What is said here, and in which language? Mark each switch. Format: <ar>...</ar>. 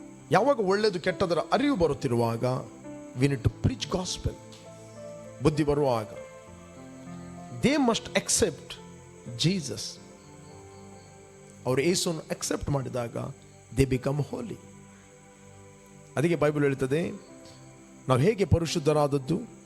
<kn>ಯಾವಾಗ ಒಳ್ಳೆಯದು ಕೆಟ್ಟದರ ಅರಿವು ಬರುತ್ತಿರುವಾಗ</kn> <en>we need to preach gospel.</en> <kn>ಬುದ್ಧಿ ಬರುವಾಗ</kn> <en>they must accept Jesus.</en> <kn>ಅವರು ಯೇಸುವನ್ನು ಅಕ್ಸೆಪ್ಟ್ ಮಾಡಿದಾಗ</kn> <en>they become holy.</en> <kn>ಅದಕ್ಕೆ ಬೈಬಲ್ ಹೇಳ್ತದೆ ನಾವು ಹೇಗೆ ಪರಿಶುದ್ಧರಾದದ್ದು.</kn>